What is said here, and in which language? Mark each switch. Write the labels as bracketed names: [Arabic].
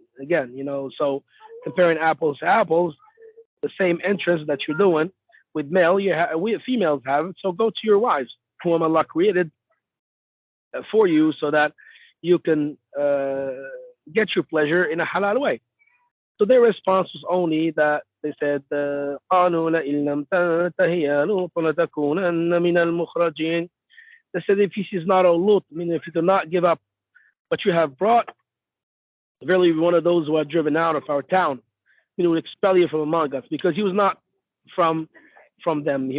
[English] Again, so comparing apples to apples, the same interest that you're doing with male, we females have it. So go to your wives, whom Allah created for you, so that you can get your pleasure in a halal way. So their response was only that they said, [Arabic] قالوا لئن لم تنته يا لوط لتكونن من المخرجين. [English] They said, if he is not a Lut, meaning if you do not give up what you have brought, verily one of those who are driven out of our town. We will expel you from among us, because he was not from them.